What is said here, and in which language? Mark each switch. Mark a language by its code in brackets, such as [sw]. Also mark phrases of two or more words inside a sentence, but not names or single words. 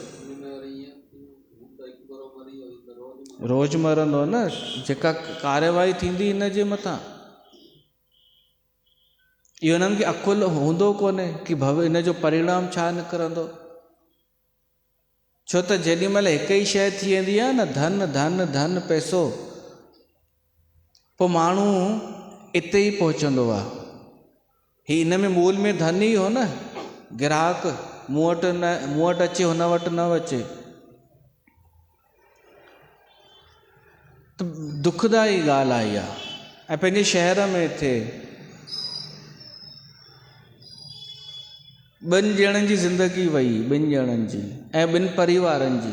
[sd] रोज़ मरंदो न, जेका कार्यवाही थींदी हिन जे मथां। इहो हिननि खे अकुलु हूंदो कोन्हे कि हिन जो परिणाम छा निकिरंदो। छो त जेॾी महिल हिकु ई शइ थी वेंदी आहे न, धन धन धन पैसो, पोइ माण्हू इते ई पहुचंदो आहे। ही हिन में मूल में धन ई हो न, ग्राहक मूं वटि अचे हुन वटि न अचे। त दुखदाई ॻाल्हि आई आहे। ऐं पंहिंजे शहर में थिए, ॿिनि ॼणनि जी ज़िंदगी वई, ॿिनि ॼणनि जी ऐं ॿिनि परिवारनि जी।